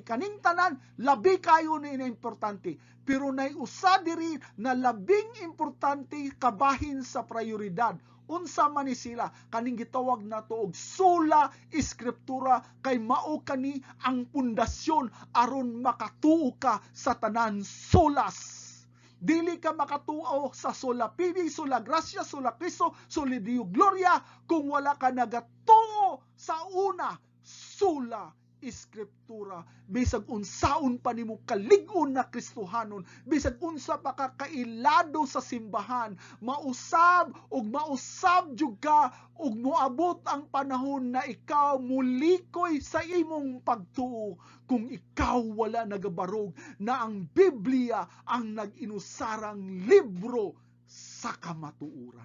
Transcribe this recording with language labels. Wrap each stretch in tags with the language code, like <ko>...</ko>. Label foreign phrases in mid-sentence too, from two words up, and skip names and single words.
<ceb>Kaning tanan, labi kayo na importante. Pero nay usa diri na labing importante kabahin sa prioridad. Unsa man ni sila, kaning gitawag nato og</ceb> <la>sola Scriptura,</la> <ceb>kay mao kani ang pundasyon aron makatuo ka sa tanan solas. Dili ka makatuo sa</ceb> <la>sola fide, sola gratia, sola Cristo, sola Deo gloria</la> <ceb>kung wala ka nagatuo sa una</ceb> <la>sola Scriptura.</la> <ceb>Bisag unsaon pa nimo kalig-on na Kristohanon, bisag unsa pa ka kailado sa simbahan, mausab jud ka ug moabot ang panahon na ikaw mulikoy sa imong pagtuo kung ikaw wala nagabarog na ang Biblia ang nag-inusarang libro sa kamatuoran.</ceb>